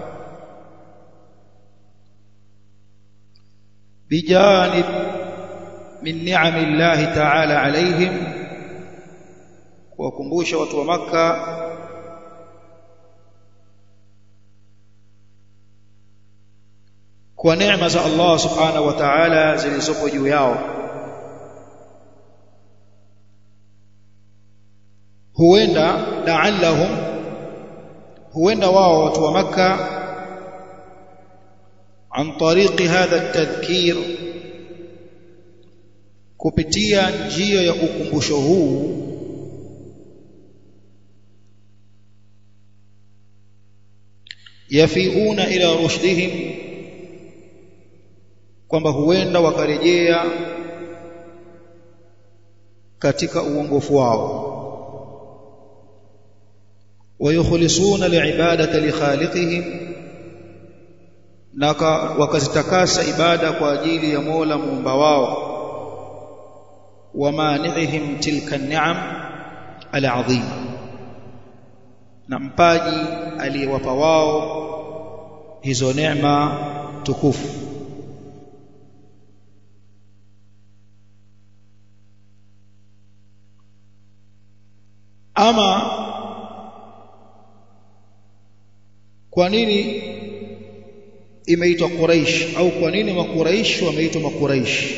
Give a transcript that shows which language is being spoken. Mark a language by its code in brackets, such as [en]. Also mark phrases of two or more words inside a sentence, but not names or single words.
[ar] بجانب من نعم الله تعالى عليهم, [sw] kuwakumbusha watu wa Makka kwa neema za Allah [ar] سبحانه وتعالى [sw] zilizopo juu yao. huenda wao watu wa Makka [ar] عن طريق هذا التذكير, [sw] kupitia njia ya ukumbusho huu, [ar] يفيئون إلى رشدهم, [sw] kwamba huenda wakarejea katika uongofu wao, [ar] ويخلصون لعبادة لخالقهم, [sw] na wakazitakasa ibada kwa ajili ya Mola muumba wao, [ar] ومانعهم تلك النعم العظيمة, [sw] na mpaji aliyewapa wao hizo neema tukufu. Ama kwa nini imeitwa Quraish, au kwa nini Makuraish wameitwa Makuraish?